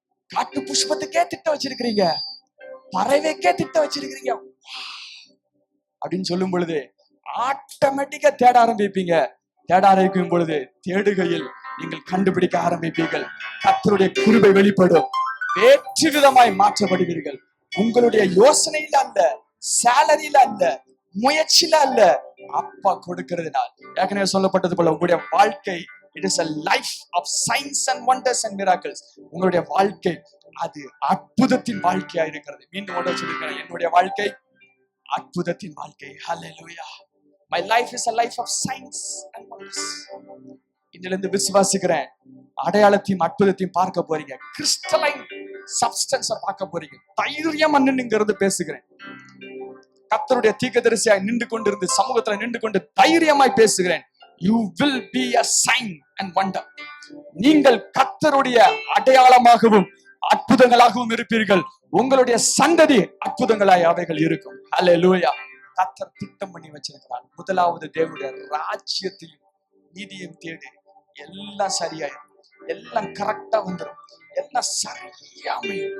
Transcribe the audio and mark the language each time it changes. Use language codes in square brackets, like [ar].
[ta] காட்டு புஷ்பத்துக்கே திட்டம் வச்சிருக்கிறீங்க, பறவைக்கே திட்டம் வச்சிருக்கிறீங்க அப்படின்னு சொல்லும் பொழுது ஆட்டோமேட்டிக்கா தேட ஆரம்பிப்பீங்க. தேட ஆரம்பிக்கும் பொழுது தேடுகையில் நீங்கள் கண்டுபிடிக்க ஆரம்பிப்பீர்கள். கர்த்தருடைய கிருபை வெளிப்படும். வேற்று விதமாய் மாற்றப்படுவீர்கள். உங்களுடைய யோசனையில அல்ல, சேலரியில அல்ல, முயற்சியில அல்ல, அப்பா கொடுக்கிறதுனால். ஏற்கனவே சொல்லப்பட்டது போல உங்களுடைய வாழ்க்கை [en] it is a life of signs and wonders and miracles. [ta] உங்களுடைய வாழ்க்கை அது அற்புதத்தின் வாழ்க்கையா இருக்கிறது. மீண்டும் ஒன்று சொல்லிருக்கிறேன், என்னுடைய வாழ்க்கை அற்புதத்தின் வாழ்க்கை. [en] Hallelujah. My life is a life of signs and wonders. [ta] இதிலிருந்து விசுவாசிக்கிறேன், அடையாளத்தையும் அற்புதத்தையும் பார்க்க போறீங்க. [en] crystalline சப்ஸ்டன்ஸை [ta] பார்க்க போறீங்க. தைரியம் நின்னுங்கிறது பேசுகிறேன். கர்த்தருடைய தீர்க்கதரிசியாய் நின்று கொண்டிருந்து சமூகத்துல நின்று கொண்டு தைரியமாய் பேசுகிறேன். [en] You will be a sign and wonder. [ta] நீங்கள் கர்த்தருடைய அடையாளமாகவும் அற்புதங்களாகவும் இருப்பீர்கள். உங்களுடைய சந்ததி அற்புதங்களாய் அவைகள் இருக்கும். ஹல்லேலூயா. கர்த்தர் திட்டம் பண்ணி வச்சிருக்கிறார். முதலாவது தேவனுடைய ராஜ்யத்தையும் நீதியையும் தேடி எல்லாம் சரியாயிரும், எல்லாம் கரெக்டா வந்துடும், எல்லாம் சரியாமை.